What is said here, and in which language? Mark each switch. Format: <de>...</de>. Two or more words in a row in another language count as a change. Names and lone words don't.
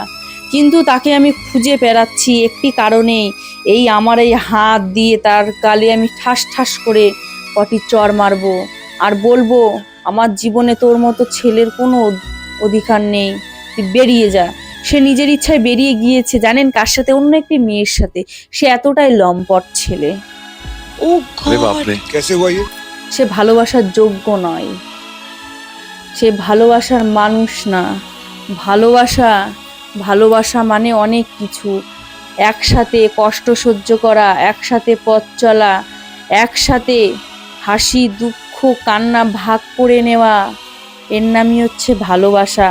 <bn>কিন্তু তাকে আমি খুঁজে বেড়াচ্ছি একটি কারণেই, এই আমার এই হাত দিয়ে তার গালে আমি ঠাস ঠাস করে কটি চর মারবো আর বলবো, আমার জীবনে তোর মতো ছেলের কোনো অধিকার নেই, তুই বেরিয়ে যা। সে নিজের ইচ্ছায় বেরিয়ে গিয়েছে, জানেন কার সাথে? অন্য একটি মেয়ের সাথে। সে এতটাই লম্পট ছেলে।</bn> <hi>अरे बाप रे, कैसे हुआ ये?</hi> <bn>সে ভালোবাসার যোগ্য নয়, সে ভালোবাসার মানুষ না। ভালোবাসা ভালোবাসা মানে অনেক কিছু। একসাথে কষ্ট সহ্য করা, একসাথে পথ চলা, একসাথে হাসি দুঃখ কান্না ভাগ করে নেওয়া, এর নামই হচ্ছে ভালোবাসা।</bn>